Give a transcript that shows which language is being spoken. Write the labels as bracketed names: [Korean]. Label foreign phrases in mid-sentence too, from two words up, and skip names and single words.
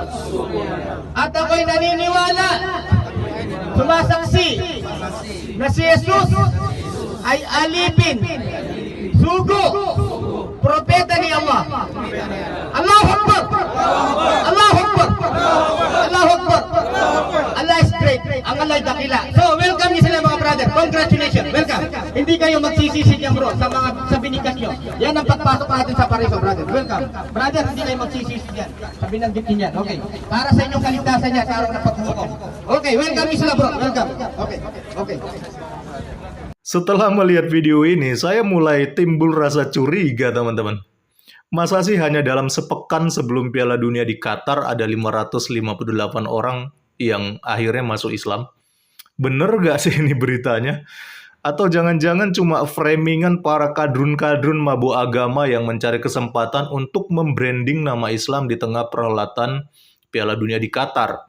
[Filipino] At ako'y naniniwala, sumasaksi na si Jesus ay alipin, sugo, propeta ni Allah. [Arabic] Allahu Akbar! Allahu Akbar! Allahu Akbar! [English] Allah is great. [Filipino] Ang Allah ay dakila. So, welcome niyo sila mga brother. [English] Congratulations. Welcome. [Filipino] Hindi kayo magsisisi niyan bro sa binigas nyo. Yan ang pagpasok natin sa Pariso, brother. [English] Welcome. [Filipino] Brother, hindi kayo magsisisi niyan. Sa binanggit niyan. Okay. Para sa inyong kaligtasan niya sa araw ng paghukom. Okay, welcome niyo sila bro. [English] Welcome. Okay. Okay. [Indonesian] Setelah melihat video ini, saya mulai timbul rasa curiga, teman-teman. Masa sih hanya dalam sepekan sebelum Piala Dunia di Qatar ada 558 orang yang akhirnya masuk Islam? Bener gak sih ini beritanya? Atau jangan-jangan cuma framingan para kadrun-kadrun mabuk agama yang mencari kesempatan untuk membranding nama Islam di tengah perhelatan Piala Dunia di Qatar?